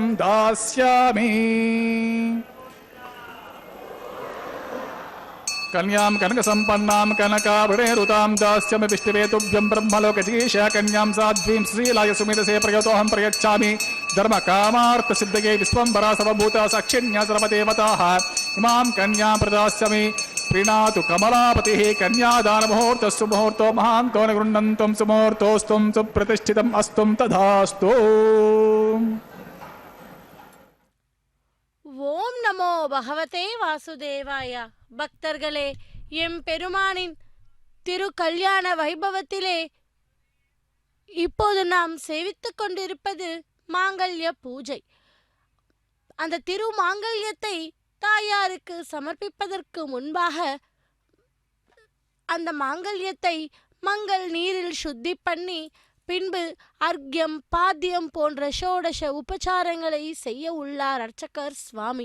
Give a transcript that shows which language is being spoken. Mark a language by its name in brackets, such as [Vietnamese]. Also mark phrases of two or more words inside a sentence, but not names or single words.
[Sanskrit] दास्यामि कन्यां कनकसम्पन्नां कनकाभरणेरुतां दास्यामि विष्णवे तुभ्यं ब्रह्मलोकजिगीश कन्यां साध्वीं श्रीलाय सुमितसे प्रयतोऽहं प्रयच्छामि धर्मकामार्थसिद्धये विश्वम्भरा सर्वभूता साक्षिण्या सर्वदेवताः इमां कन्यां प्रदास्यामि प्रीणातु कमलापतिः कन्यादानमुहूर्तस्सु मुहूर्तो महान्तो न गृह्णन्तं सुमुहूर्तोऽस्तुं सुप्रतिष्ठितम् अस्तं तथास्तु ॐ नमो भगवते वासुदेवाय. [Tamil] பக்தர்களே, எம் பெருமானின் திரு கல்யாண வைபவத்திலே இப்போது நாம் சேவித்துக் கொண்டிருப்பது மாங்கல்ய பூஜை. அந்த திரு மாங்கல்யத்தை தாயாருக்கு சமர்ப்பிப்பதற்கு முன்பாக அந்த மாங்கல்யத்தை மங்கள் நீரில் சுத்தி பண்ணி பின்பு அர்க்யம் பாத்தியம் போன்ற ஷோடச உபச்சாரங்களை செய்ய உள்ளார் அர்ச்சகர் சுவாமி.